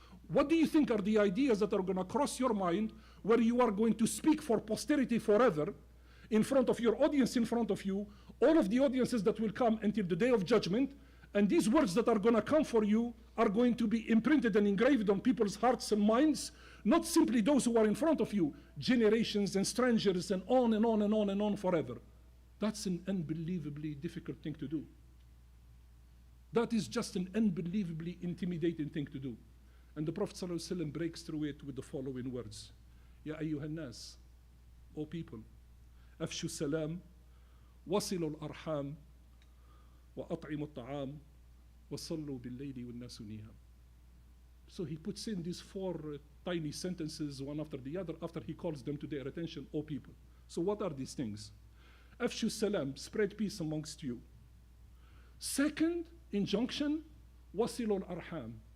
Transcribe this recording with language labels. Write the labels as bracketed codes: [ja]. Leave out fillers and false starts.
[en] What do you think are the ideas that are going to cross your mind where you are going to speak for posterity forever in front of your audience, in front of you, all of the audiences that will come until the day of judgment, and these words that are going to come for you are going to be imprinted and engraved on people's hearts and minds, not simply those who are in front of you, generations and strangers and on and on and on and on forever. That's an unbelievably difficult thing to do. That is just an unbelievably intimidating thing to do. And the Prophet ﷺ breaks through it with the following words. [ar] Ya ayyuhan nas, [en] O people, [ar] أفشوا السلام وصلوا الأرحام وأطعموا الطعام وصلوا بالليل والناس نيام. [en] So he puts in these four tiny sentences one after the other after he calls them to their attention, O people. So what are these things? [ar] Afshu salam, [en] spread peace amongst you. Second injunction, [ar] wasilul arham.